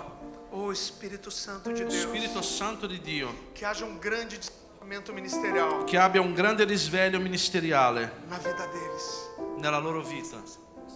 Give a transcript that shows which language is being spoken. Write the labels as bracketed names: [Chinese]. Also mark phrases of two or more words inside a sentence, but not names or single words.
[Portuguese] Oh Espírito Santo de Deus, [Italian] Spirito Santo di Dio, [Portuguese] que haja um grande despertamento ministerial [Italian] che abbia un grande risveglio ministeriale [Portuguese] na vida deles. [Italian] nella loro vita.